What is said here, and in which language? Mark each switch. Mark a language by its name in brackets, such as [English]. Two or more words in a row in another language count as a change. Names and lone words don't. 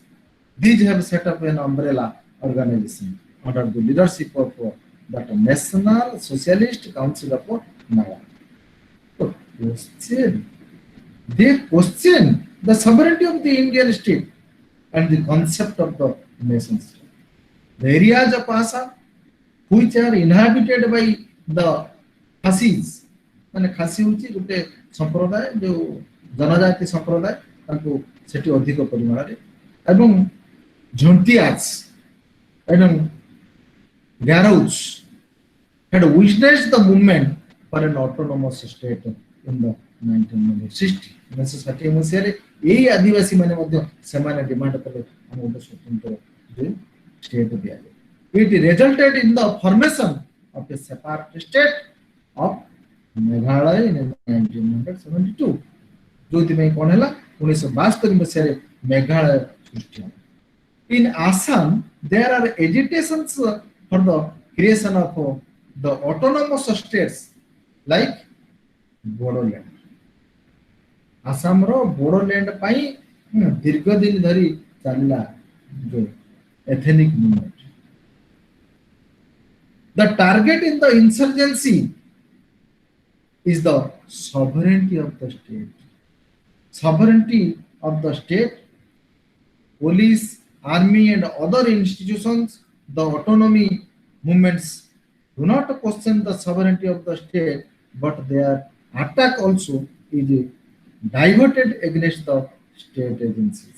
[English] These have set up an umbrella organization under the leadership of that National Socialist Council of Nagaland. So, they question the sovereignty of the Indian state and the concept of the nation state. The areas of Assam which are inhabited by the Khasis, [Odia] ମାନେ ଖାସି ହେଉଛି ଗୋଟେ ସମ୍ପ୍ରଦାୟ ଯୋଉ ଜନଜାତି ସମ୍ପ୍ରଦାୟ ତାଙ୍କୁ ସେଠି ଅଧିକ ପରିମାଣରେ ଏବଂ ଝଣ୍ଟିଆଜ ଏବଂ [English] Garous had witnessed the movement for an autonomous state in the 1960. [Odia] 1960 ମସିହାରେ ଏଇ ଆଦିବାସୀ ମାନେ ମଧ୍ୟ ସେମାନେ ଡିମାଣ୍ଡ କଲେ ଆମ ଗୋଟେ ସ୍ୱତନ୍ତ୍ର state ଦିଆଯାଏ. [English] It resulted in the formation of a separate state of Meghalaya in 1972. [Odia] ଯୋଉଥିପାଇଁ କ'ଣ ହେଲା 1972 ମସିହାରେ ମେଘାଳୟ ସୃଷ୍ଟି ହେଲା. [English] In Assam, there are agitations for the creation of the autonomous states like Bodoland. [Odia] ଆସାମର ବୋଡୋଲ୍ୟାଣ୍ଡ ପାଇଁ ଦୀର୍ଘ ଦିନ ଧରି ଚାଲିଲା ଯୋଉ [English] ethnic movement. The target in the insurgency is the sovereignty of the state. Sovereignty of the state, police, army and other institutions, the autonomy movements do not question the sovereignty of the state, but their attack also is diverted against the state agencies.